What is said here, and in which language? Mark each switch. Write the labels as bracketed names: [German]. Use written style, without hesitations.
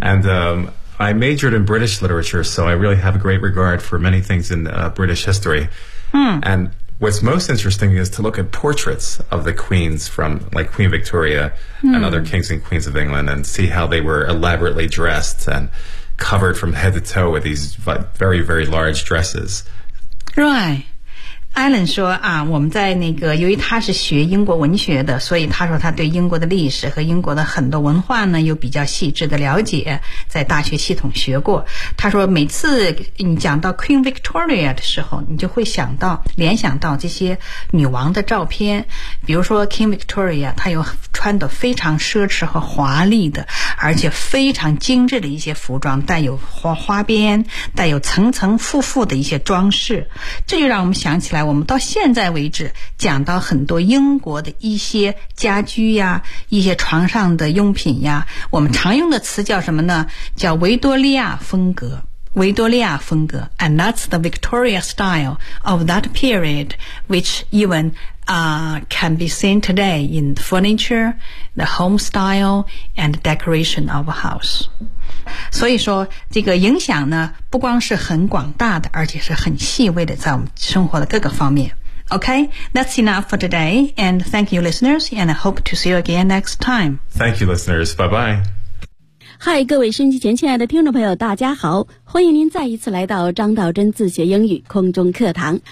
[English] And I majored in British literature, so I really have a great regard for many things in British history. And what's most interesting is to look at portraits of the queens from, like, Queen Victoria and other kings and queens of England and see how they were elaborately dressed and covered from head to toe with these very, very large dresses. Right. [Chinese] Alan 说啊，我们在那个，由于他是学英国文学的，所以他说他对英国的历史和英国的很多文化呢有比较细致的了解，在大学系统学过。他说每次你讲到 Queen Victoria 的时候，你就会想到联想到这些女王的照片，比如说 Queen Victoria 她有穿的非常奢侈和华丽的，而且非常精致的一些服装，带有花边，带有层层复复的一些装饰，这就让我们想起来。来，我们到现在为止讲到很多英国的一些家居呀，一些床上的用品呀，我们常用的词叫什么呢？叫维多利亚风格，维多利亚风格。 [English] And that's the Victoria style of that period, which even can be seen today in furniture, the home style and decoration of a house. [Chinese] 所以说这个影响呢不光是很广大的，而且是很细微的，在我们生活的各个方面。 [English] OK, that's enough for today, and thank you listeners, and I hope to see you again next time. Thank you listeners, bye bye. [Chinese] Hi, 各位收音机前亲爱的听众朋友大家好，欢迎您再一次来到张道真自学英语空中课堂。